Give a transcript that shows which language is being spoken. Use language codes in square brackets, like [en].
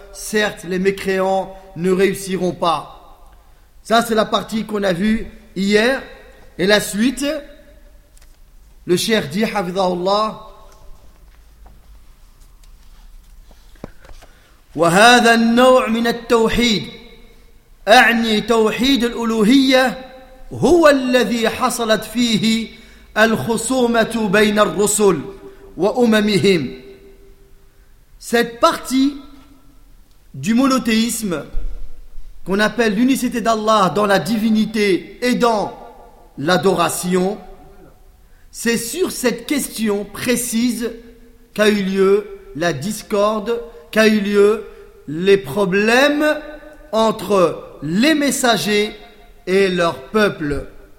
[fr] Certes, les mécréants ne réussiront pas. Ça, c'est la partie qu'on a vue hier. Et la suite, le cheikh dit, hafidhahullah, [ar] وهذا النوع من التوحيد أعني توحيد الألوهية هو الذي حصلت فيه الخصومة بين الرسل وأممهم. [fr] Cette partie du monothéisme qu'on appelle l'unicité d'Allah dans la divinité et dans l'adoration, c'est sur cette question précise qu'a eu lieu la discorde, qu'a eu lieu les problèmes entre les messagers et leur peuple.